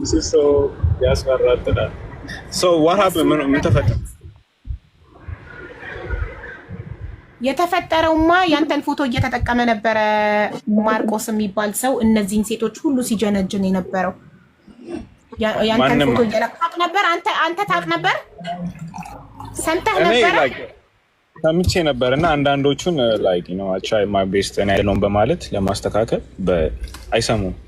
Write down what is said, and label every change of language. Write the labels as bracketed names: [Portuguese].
[English] so [Amharic] ያስፈራጥና [English] so what happened? [Amharic] ምን ተፈጠረ? የተፈጠረውማ ያንተን ፎቶ እየተጠቀመ ነበረ ማርቆስ የሚባል ሰው እነዚህን ሴቶች ሁሉ ሲጀነጅን የነበረው። ያንተን ፎቶ እየለቃቅ ነበር። አንተ ታውቅ ነበር? ሰምተህ ነበር? ሰምቼ ነበርና አንዳንዶቹን [English] like you know I try my best and I don't [Amharic] በማለት ለማስተካከል አይሰሙም